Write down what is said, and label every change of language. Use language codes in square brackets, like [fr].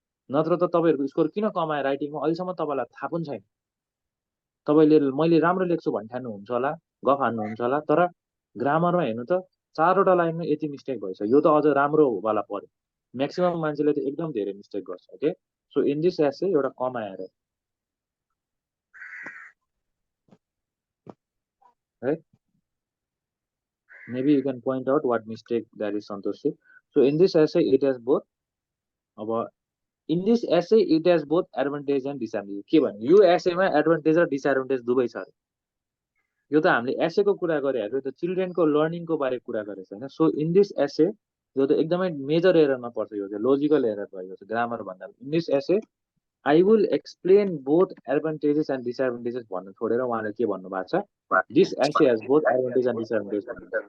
[ne] नत्र त तपाईँहरूको स्कोर किन कम आयो राइटिङमा अहिलेसम्म तपाईँलाई थाहा पनि छैन। तपाईँले मैले राम्रो लेख्छु भन्ने ठान्नुहुन्छ होला, गफ हान्नुहुन्छ होला, तर ग्रामरमा हेर्नु त 4वटा लाइनमा यति मिस्टेक भइछ, यो त अझ राम्रोवाला पर्यो। म्याक्सिमम मान्छेले त एकदम धेरै मिस्टेक गर्छ। [en] okay, so in this essay [ne] एउटा कम आएर है, [en] maybe you can point out what mistake that is Santoshi. So in this essay it has both अब in this essay it has both advantage and disadvantage। [ne] के भन्यो यो एसेमा advantage र disadvantage दुवै छ। यो त हामीले एसेको कुरा गरे हेर्नु त चिल्ड्रेनको लर्निङको बारे कुरा गरेको छैन। [en] so in this essay [ne] यो त एकदमै मेजर एररमा पर्छ, यो चाहिँ लोजिकल एरर भयो, यो चाहिँ ग्रामर भन्दा। [en] in this essay I will explain both advantages and disadvantages [ne] भन्नु छोडेर उहाँले के भन्नुभएको छ, [en] This essay has both advantage and disadvantage भन्नुहुन्छ।